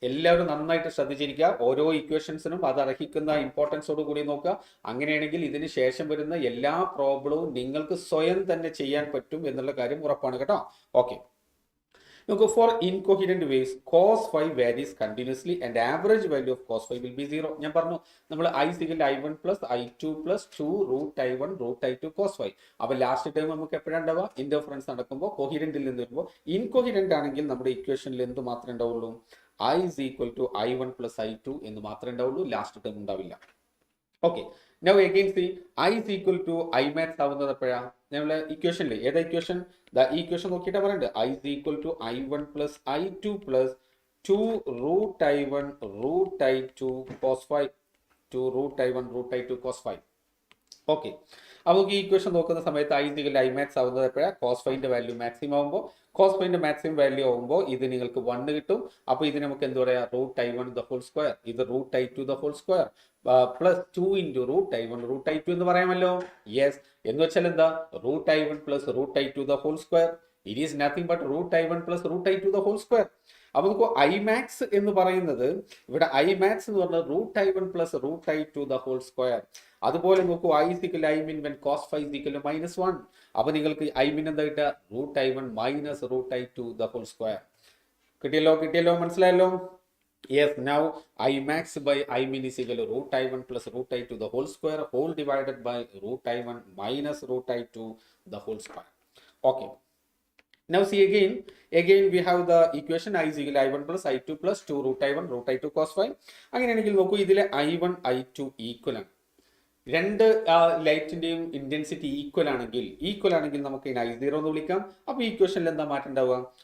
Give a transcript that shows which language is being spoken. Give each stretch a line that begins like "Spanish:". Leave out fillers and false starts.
Malayalam: എല്ലാവരും നന്നായിട്ട് ശ്രദ്ധിച്ചിരിക്കുക. ഓരോ ഇക്വേഷൻസിനും അത് അർഹിക്കുന്ന ഇമ്പോർട്ടൻസോട് കൂടി നോക്കുക. അങ്ങനെയാണെങ്കിൽ ഇതിന് ശേഷം വരുന്ന എല്ലാ പ്രോബ്ലവും നിങ്ങൾക്ക് സ്വയം തന്നെ ചെയ്യാൻ പറ്റും എന്നുള്ള കാര്യം ഉറപ്പാണ് കേട്ടോ.
English: okay,
Malayalam: നോക്കൂ,
English: For incoherent waves cos phi varies continuously and average value of cos phi will be 0.
Malayalam: ഞാൻ പറഞ്ഞു നമ്മൾ
English: I is equal to I1 plus I2 plus 2 root I1 root I2 cos phi. അപ്പോൾ last time നമുക്ക് എപ്പോഴാണ് ഉണ്ടാവുക? Interference നടക്കുമ്പോൾ കൊഹിരന്റിൽ നിന്ന് വരുമ്പോൾ. ഇൻകൊഹിരന്റ് ആണെങ്കിൽ നമ്മുടെ ഇക്വേഷനിൽ എന്ത് മാത്രമേ ഉണ്ടാവുള്ളൂ? I is equal to I1 plus I2
Malayalam: എന്ന് മാത്രമേ ഉണ്ടാവുള്ളൂ.
English: Last time ഉണ്ടാവില്ല. Okay, now again see I is equal to I max
Malayalam: ആവുന്നത് എപ്പോഴാണ്? നമ്മളെ ഇക്വേഷനിൽ ഏതാ ഇക്വേഷൻ? ഈ ഇക്വേഷൻ നോക്കിയിട്ട് പറയണ്ട്
English: I is equal to I1 plus I2 plus 2 root I1 root I2 cos phi. 2 root I1 root I2 cos phi.
Malayalam: Okay, അപ്പോൾ ഈ ഇക്വേഷൻ നോക്കുന്ന സമയത്ത്
English: I is equal to I max
Malayalam: ആവുന്നത് എപ്പോഴാണ്? cos phi ന്റെ value maximum ആവുമ്പോൾ. cos phi ന്റെ maximum value ആവുമ്പോൾ ഇത് നിങ്ങൾക്ക് 1 കിട്ടും. അപ്പോൾ ഇത് നമുക്ക് എന്ത് പറയാം?
English: root I1 the whole square. ഇത് root I2 the whole square plus 2 into root I1 root I2
Malayalam: എന്ന് പറയാമല്ലോ.
English: yes,
Malayalam: എന്ന് വെച്ചാൽ എന്താ?
English: root I1 plus root I2 the whole square. It is nothing but root I1 plus root I2 the whole square.
Malayalam: അപ്പോൾ നമുക്ക് Imax എന്ന് പറയുന്നത് ഇവിടെ Imax എന്ന് പറഞ്ഞാൽ
English: root I1 plus root I2 the whole square.
Malayalam: അതുപോലെ നോക്കൂ,
English: I is equal to I min when cos phi is equal to -1.
Malayalam: അപ്പോൾ നിങ്ങൾക്ക് I min എന്താ കിട്ടുക?
English: root I1 minus root I2 the whole square.
Malayalam: കിട്ടിയല്ലോ? മനസ്സിലായല്ലോ?
English: Yes, now I max by I min is equal to root I1 plus root I2 the whole square whole divided by root I1 minus root I2 the whole square. Okay. Now see again we have the equation I is equal to I1 plus I2 plus 2 root I1 root I2 cos phi.
Malayalam: അങ്ങനെയാണെങ്കിൽ നോക്കൂ, ഇതിലെ I1 I2 equal ആണ്. രണ്ട് ലൈറ്റിന്റെയും intensity equal ആണെങ്കിൽ നമുക്ക് ഇതിനെ I0 എന്ന് വിളിക്കാം. അപ്പൊ ഈ ഇക്വേഷനിൽ എന്താ മാറ്റം ഉണ്ടാവുക?